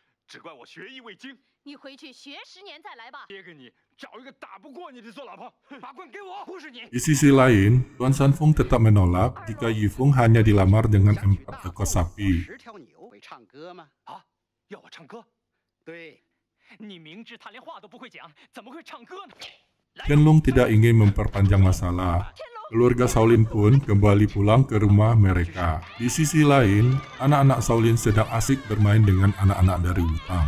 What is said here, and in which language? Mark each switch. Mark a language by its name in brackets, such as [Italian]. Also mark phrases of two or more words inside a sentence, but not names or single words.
[Chinese] 只怪我学艺未精。你回去学10年再来吧。爹给你找一个打不过你的做老婆，把棍给我，不是你。 [Indonesian] Di sisi lain, Tuan Sanfeng tetap menolak jika Yifeng hanya dilamar dengan 4 ekor sapi. [Chinese] 10 条牛会唱歌吗？啊，要我唱歌？对，你明知他连话都不会讲，怎么会唱歌呢？ [Indonesian] Qianlong tidak ingin memperpanjang masalah. Keluarga Shaolin pun kembali pulang ke rumah mereka. Di sisi lain, anak-anak Shaolin sedang asik bermain dengan anak-anak dari Wutang.